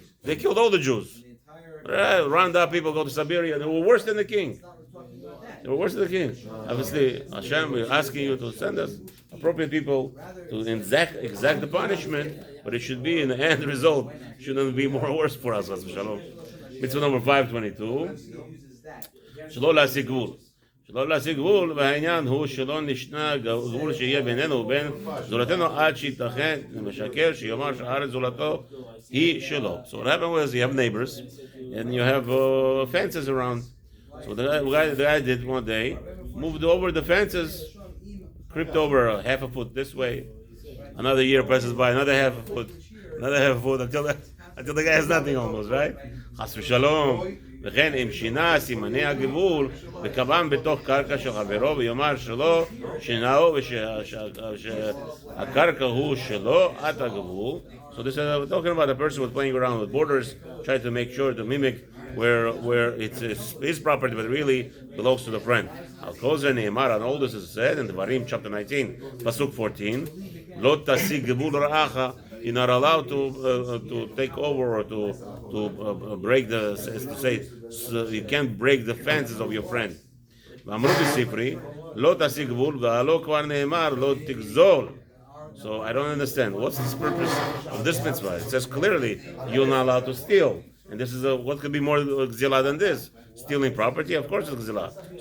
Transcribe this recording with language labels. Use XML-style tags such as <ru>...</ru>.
<en>They killed all the Jews. Right? Round up people, go to Siberia. They were worse than the king. Obviously, Hashem, we're asking you to send us appropriate people to exact the punishment, but it should be in the end result. Shouldn't be more worse for us. Shalom. Mitzvah number 522.</en> <he>Shalom la שלא להשיג גבול, והעניין הוא שלא נשנה גבול שיהיה בינינו ובין זולתנו עד שיתכן למשקר שיאמר שהארץ זולתו היא שלו.</he> <en>So what happened was you have neighbors and you have fences around. So the guy did one day, moved over the fences, creeped over half a foot this way. Another year passes by, another half a foot until the guy has nothing almost, right? חס ושלום.</en> <he>וכן אם שינה סימני הגבול וקבעם בתוך קרקע של חברו ויאמר שלא שינהו ושהקרקע הוא שלו עד הגבול.</he> <en>So this is talking about a person who was playing around with borders, trying to make sure to mimic where it's his property, but really belongs to the friend. Al Kozen Neymar, and all this is said in the Varim chapter 19, pasuk 14.</en> <he>Lo tasig gevul ra'acha.</he> <en>You're not allowed to take over or to break the, as to say, so you can't break the fences of your friend.</en> <he>ואמרו בספרי, לא תשיג גבול, והלא כבר נאמר, לא תגזול.</he> <en>So I don't understand. What's the purpose of this mitzvah? It says clearly, you're not allowed to steal. And this is what could be more gzila than this? Stealing property? Of course it's gzila.</en>